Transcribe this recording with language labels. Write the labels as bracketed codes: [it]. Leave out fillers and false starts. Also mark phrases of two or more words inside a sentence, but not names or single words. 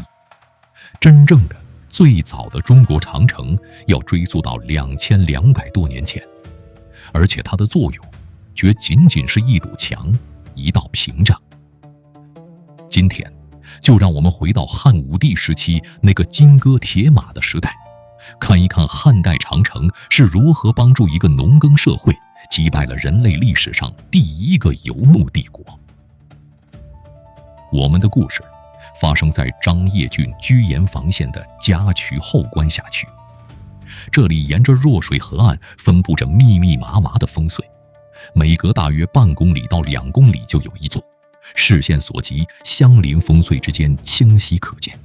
[zh] 真正的最早的中国長城要追溯到2200多年前，而且它的作用绝仅仅是一堵墙、一道屏障。今天，就讓我们回到汉武帝时期那個金戈鐵馬的時代，看一看漢代長城是如何幫助一個農耕社會擊敗了人類歷史上第一個游牧帝國。我們的故事發生在張掖郡居延房縣的嘉渠後關辖區，這裡沿着弱水河岸分布着密密麻麻的烽燧，每隔大約半公里到2公里就有一座，視線所及，相鄰烽燧之間清晰可見。